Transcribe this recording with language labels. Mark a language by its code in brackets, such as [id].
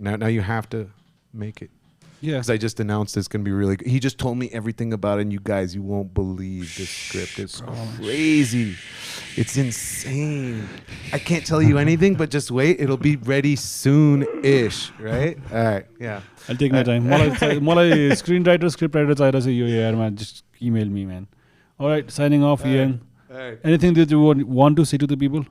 [en] Now you have to make it. Yeah. Because I just announced it's going to be really good. He just told me everything about it, and you guys, you won't believe this script. It's crazy. It's insane. I can't tell you anything, but just wait. It'll be ready soon-ish, right? All right, yeah. I'll take my time. [ne] मलाई screenwriter, scriptwriter चाहिरहेको छ यो यारमा. [en] Just email me, man. All right, signing off, Ian. All right. Anything that you want to say to the people?